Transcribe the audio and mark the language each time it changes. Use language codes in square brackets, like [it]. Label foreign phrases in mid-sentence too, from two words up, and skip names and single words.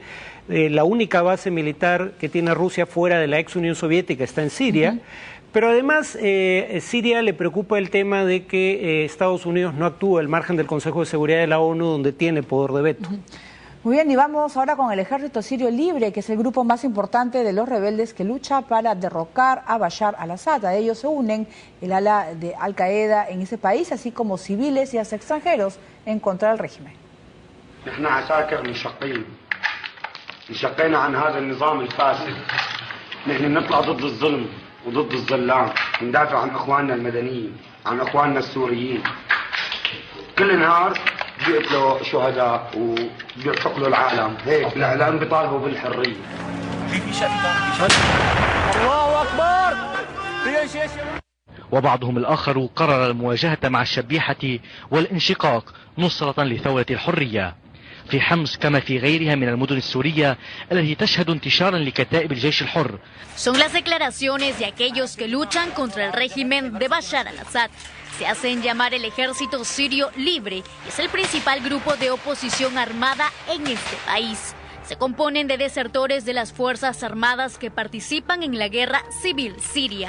[es] La única base militar que tiene Rusia fuera de la ex Unión Soviética está en Siria, pero además Siria le preocupa el tema de que Estados Unidos no actúa al margen del Consejo de Seguridad de la ONU, donde tiene poder de veto. Muy bien, y vamos ahora con el Ejército Sirio Libre, que es el grupo más importante de los rebeldes que lucha para derrocar a Bashar al-Assad. A ellos se unen el ala de Al-Qaeda en ese país, así como civiles y hasta extranjeros en contra del régimen. [ar] بيقتلوا شهداء وبيعتقلوا العالم هيك الاعلام بيطالبوا بالحريه الله اكبر وبعضهم الآخر قرر المواجهة مع الشبيحة والانشقاق نصرة لثورة الحرية في حمص كما في غيرها من المدن السورية التي تشهد انتشارا لكتائب الجيش الحر. [es] Son las declaraciones de aquellos que luchan contra el régimen de Bashar al-Assad. Se hacen llamar el Ejército Sirio Libre y es el principal grupo de oposición armada en este país. Se componen de desertores de las Fuerzas Armadas que participan en la guerra civil siria.